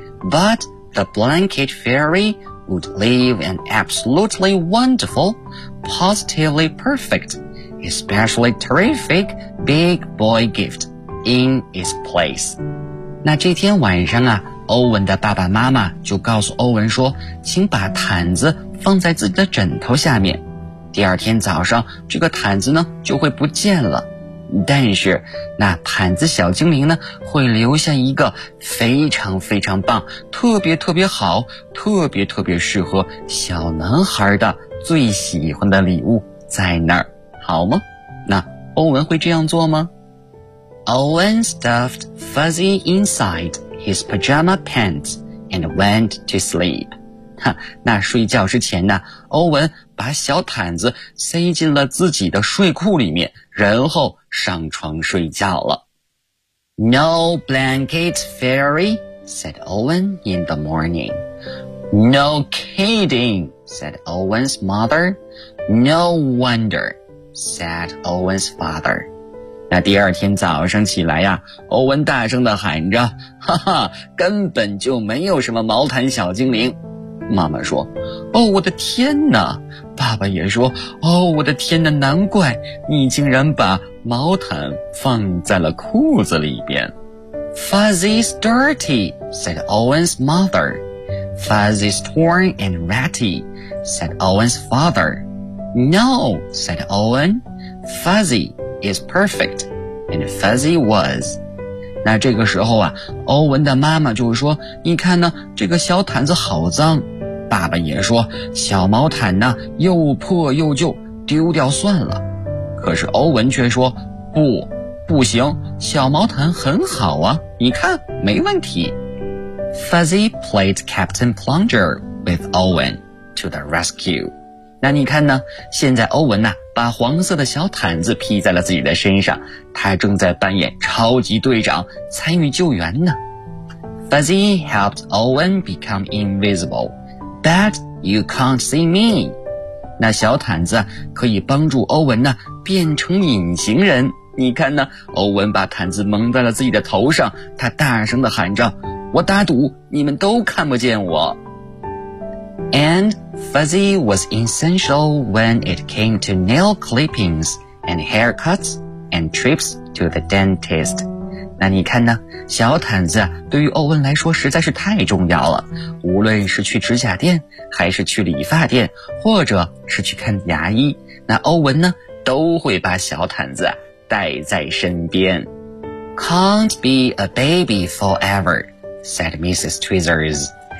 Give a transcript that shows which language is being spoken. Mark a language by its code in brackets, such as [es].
[en] But the blanket fairy would leave an absolutely wonderful, positively perfect, especially terrific big boy gift in its place. [zh] 那这天晚上啊，欧文的爸爸妈妈就告诉欧文说，请把毯子放在自己的枕头下面，第二天早上这个毯子呢就会不见了，但是那毯子小精灵呢会留下一个非常非常棒、特别特别好、特别特别适合小男孩的最喜欢的礼物在那儿，好吗？那欧文会这样做吗？ [en] Owen stuffed Fuzzy inside his pajama pants and went to sleep. [zh] 那睡觉之前呢，欧文把小毯子塞进了自己的睡裤里面，然后上床睡觉了。 [en] No blanket fairy, said Owen in the morning. No kidding, said Owen's mother. No wonder, said Owen's father. [zh] 那第二天早上起来呀，欧文大声地喊着，哈哈，根本就没有什么毛毯小精灵。妈妈说，哦，我的天哪。爸爸也说，哦，我的天哪，难怪你竟然把毛毯放在了裤子里边。 [en] Fuzzy's dirty, said Owen's mother. Fuzzy's torn and ratty, said Owen's father. No, said Owen, Fuzzy is perfect, and Fuzzy was. [zh] 那这个时候啊，欧文的妈妈就说，你看呢，这个小毯子好脏。爸爸也说，小毛毯呢又破又旧，丢掉算了。可是欧文却说，不，不行，小毛毯很好啊，你看，没问题。 [en] Fuzzy played Captain Plunger with Owen to the rescue. [zh] 那你看呢，现在欧文呢，把黄色的小毯子披在了自己的身上，他正在扮演超级队长，参与救援呢。 [en] Fuzzy helped Owen become invisible. But you can't see me. [zh] 那小毯子可以帮助欧文呢变成隐形人。你看呢，欧文把毯子蒙在了自己的头上，他大声地喊着，我打赌你们都看不见我。 [en] And Fuzzy was essential when it came to nail clippings and haircuts and trips to the dentist. [zh] 那你看呢，小毯子对于欧文来说实在是太重要了，无论是去指甲店，还是去理发店，或者是去看牙医，那欧文呢都会把小毯子带在身边。 [en] can't be a baby forever, said Mrs. Tweezers.